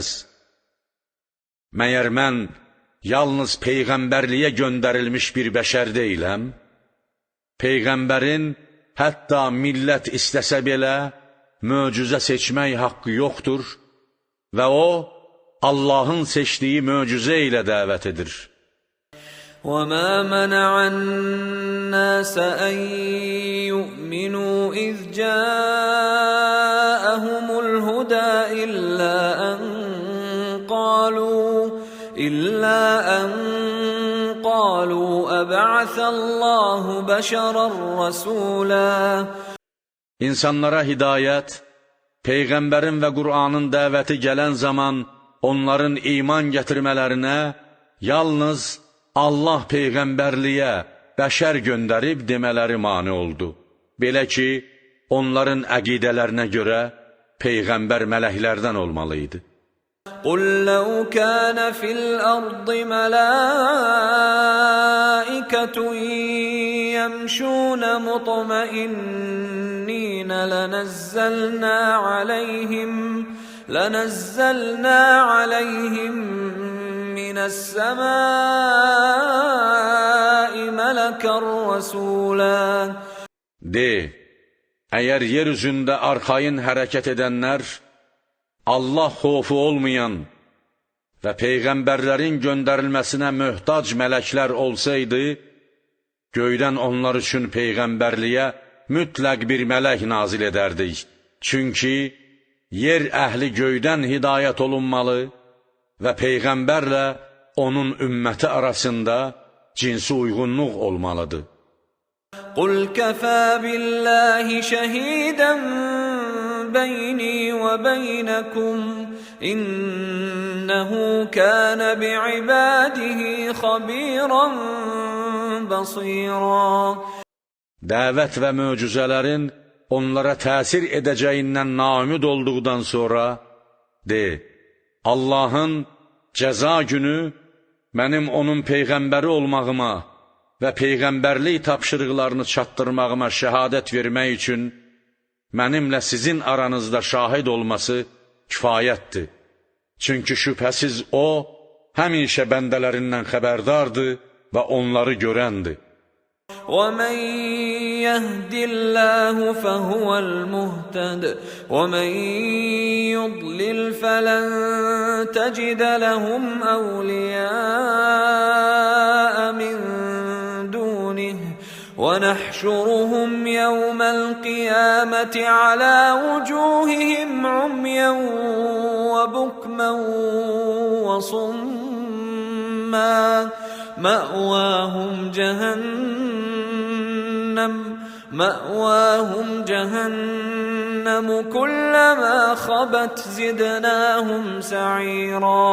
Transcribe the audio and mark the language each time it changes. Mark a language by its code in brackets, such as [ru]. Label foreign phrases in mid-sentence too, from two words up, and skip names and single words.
[az] Məyər mən yalnız peyğəmbərliyə göndərilmiş bir bəşər deyiləm? Peyğəmbərin hətta millət istəsə belə möcüzə seçmək haqqı yoxdur və o, Allahın seçdiyi möcüzə ilə dəvət edir. [ar] وَمَا مَنَعَ النَّاسَ أَن يُؤْمِنُوا إِذْ جَاءَهُمُ الْهُدَى إِلَّا أَن قَالُوا أَبَعَثَ بعث الله بشرا رسولا. [az] İnsanlara hidayət, Peyğəmbərin və Qur'anın dəvəti gələn zaman onların iman gətirmələrinə yalnız Allah Peyğəmbərliyə bəşər göndərib demələri mane oldu. Belə ki, onların əqidələrinə görə Peyğəmbər mələklərdən olmalıydı. [ar] قل لو كان في الأرض ملائكة يمشون مطمئنين لنزلنا عليهم من السماء ملكا رسولا. [az] De, əgər yer üzündə arxayın hərəkət edənlər, Allah xofu olmayan və Peyğəmbərlərin göndərilməsinə möhtac mələklər olsaydı, göydən onlar üçün Peyğəmbərliyə mütləq bir mələk nazil edərdik. Çünki yer əhli göydən hidayət olunmalı və Peyğəmbərlə onun ümməti arasında cinsi uyğunluq olmalıdır. [ar] قل كفى بالله شهيدا بيني وبينكم إنه كان بعباده خبيرا بصيرا. [az] Dəvət və möcüzələrin onlara təsir edəcəyindən naümid olduqdan sonra, de, Allahın cəza günü mənim onun Peyğəmbəri olmağıma və Peyğəmbərlik tapşırıqlarını çatdırmağıma şəhadət vermək üçün mənimlə sizin aranızda şahid olması kifayətdir. Çünki şübhəsiz O, həmişə bəndələrindən xəbərdardır və onları görəndir. [ar] وَمَنْ يَهْدِ اللَّهُ فَهُوَ الْمُهْتَدِ وَمَنْ يُضْلِلْ فَلَنْ تَجِدَ لَهُمْ أَوْلِيَاءَ مِنْ دُونِهِ وَنَحْشُرُهُمْ يَوْمَ الْقِيَامَةِ عَلَى وُجُوهِهِمْ عُمْيًا وَبُكْمًا وَصُمًّا مَأْوَاهُمْ جَهَنَّمُ كُلَّمَا خَبَتْ زِدْنَاهُمْ سَعِيرًا.